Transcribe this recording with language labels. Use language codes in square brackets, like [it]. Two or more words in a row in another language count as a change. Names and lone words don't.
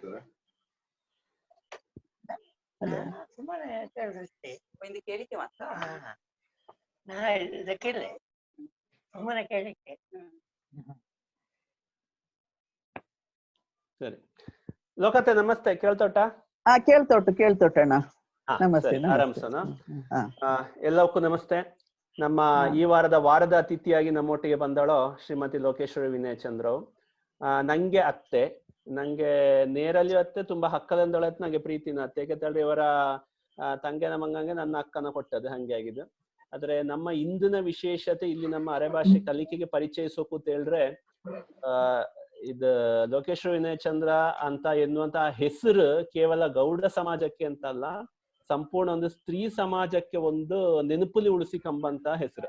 [kn] ಸರಿ ಲೋಕತೆ ನಮಸ್ತೆ. ಕೇಳ್ತೊಟ್ಟ? ಕೇಳ್ತೊಟ್ಟಣ್ಣ. ನಮಸ್ತೆ. ಆರಾಮ್ಸನ? ಎಲ್ಲವಕ್ಕೂ ನಮಸ್ತೆ. ನಮ್ಮ ಈ ವಾರದ ಅತಿಥಿಯಾಗಿ ನಮ್ಮೊಟ್ಟಿಗೆ ಬಂದಳು ಶ್ರೀಮತಿ ಲೋಕೇಶ್ವರಿ ವಿನಯ ಚಂದ್ರ. ನಂಗೆ ಅತ್ತೆ, ನಂಗೆ ನೇರಲ್ಲಿ ಅತ್ತೆ, ತುಂಬಾ ಹಕ್ಕದಂದೊಳತ್ತೆ, ನಂಗೆ ಪ್ರೀತಿನ ಅತ್ತೆ. ಯಾಕೆಂತೇಳಿ ಇವರ ತಂಗೆನ ಮಂಗಂಗೆ ನನ್ನ ಅಕ್ಕನ ಕೊಟ್ಟದ್ದು, ಹಂಗೆ ಆಗಿದ್ದು. ಆದ್ರೆ ನಮ್ಮ ಇಂದಿನ ವಿಶೇಷತೆ ಇಲ್ಲಿ ನಮ್ಮ ಅರೆಭಾಷೆ ಕಲಿಕೆಗೆ ಪರಿಚಯಿಸೋಕು ಅಂತ ಹೇಳಿದ್ರೆ, ಇದು ಲೋಕೇಶ್ವರ ವಿನಯ ಚಂದ್ರ ಅಂತ ಎನ್ನುವಂತ ಹೆಸರು ಕೇವಲ ಗೌಡ ಸಮಾಜಕ್ಕೆ ಅಂತ ಅಲ್ಲ, ಸಂಪೂರ್ಣ ಒಂದು ಸ್ತ್ರೀ ಸಮಾಜಕ್ಕೆ ಒಂದು ನೆನಪುಲಿ ಉಳಿಸಿಕೊಂಬಂತ ಹೆಸರು.